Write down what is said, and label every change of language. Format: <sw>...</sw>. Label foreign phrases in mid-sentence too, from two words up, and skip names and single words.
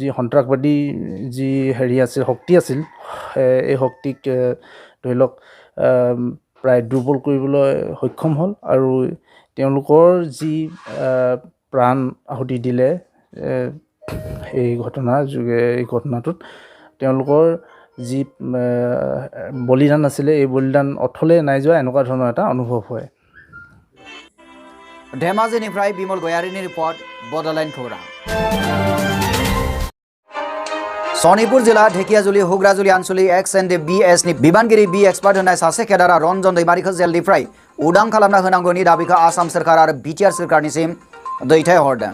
<as>সন্ত্ৰাসবাদী যি আছিল শক্তি আছিল এই শক্তিক ধৰি লওক প্ৰায় দুৰ্বল কৰিবলৈ সক্ষম হ'ল আৰু তেওঁলোকৰ যি প্ৰাণ আহুতি দিলে এই ঘটনাটোত তেওঁলোকৰ যি বলিদান আছিলে এই বলিদান অথলে নাই যোৱা এনেকুৱা ধৰণৰ এটা অনুভৱ হয়</as> <brx>धेमाजिनिफ्राय बिमल गयारिनि रिपर्ट बड'लेण्ड खौरां सनितपुर जिल्ला ढेकियाजुलि हुग्राजुलि आनसलिक XNDBS नि बिबानगिरि बि एक्सपार्ट होनाय सासे केडारा रन्जन दैमारिखौ जेलनिफ्राय उदां खालामना होनांगौनि दाबिखौ आसाम सोरखार आरो बिटिआर सोरखारनिसिम दैथायहरदों</brx>